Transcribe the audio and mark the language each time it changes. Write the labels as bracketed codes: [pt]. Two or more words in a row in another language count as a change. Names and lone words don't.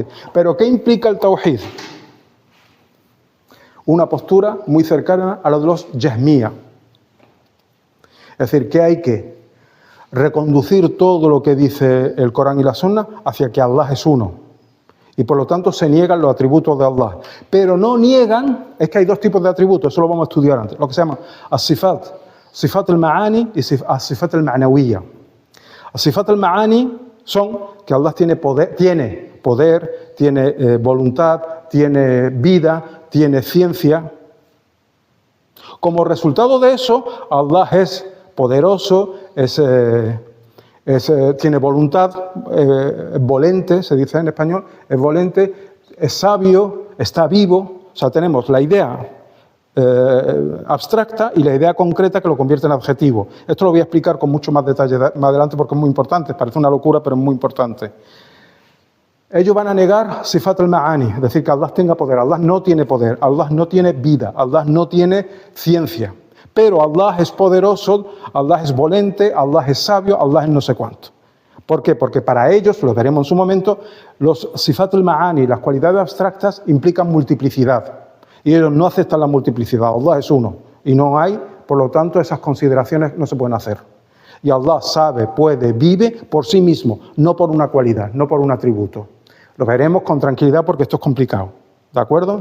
[es] ¿Pero qué implica el tauhid? Una postura muy cercana a la de los Jahmía. Es decir, que hay que reconducir todo lo que dice el Corán y la Sunna hacia que Allah es uno. Y por lo tanto se niegan los atributos de Allah. Pero no niegan, es que hay 2 tipos de atributos, eso lo vamos a estudiar antes, lo que se llama [ar] الصفات، صفات المعاني [es] y [ar] الصفات المعنوية. الصفات المعاني [es] son que Allah tiene poder, tiene voluntad, tiene vida, tiene ciencia. Como resultado de eso, Allah es poderoso, tiene voluntad, es volente, se dice en español, es volente, es sabio, está vivo. O sea, tenemos la idea abstracta y la idea concreta que lo convierte en adjetivo. Esto lo voy a explicar con mucho más detalle más adelante porque es muy importante, parece una locura, pero es muy importante. Ellos van a negar [ar] صفات المعاني, [es] es decir, que Allah tenga poder. Allah no tiene poder, Allah no tiene vida, Allah no tiene ciencia. Pero Allah es poderoso, Allah es volente, Allah es sabio, Allah es no sé cuánto. ¿Por qué? Porque para ellos, lo veremos en su momento, los [ar] صفات المعاني, [es] las cualidades abstractas, implican multiplicidad. Y ellos no aceptan la multiplicidad. Allah es uno y no hay, por lo tanto, esas consideraciones no se pueden hacer. Y Allah sabe, puede, vive por sí mismo, no por una cualidad, no por un atributo. Lo veremos con tranquilidad porque esto es complicado, ¿de acuerdo?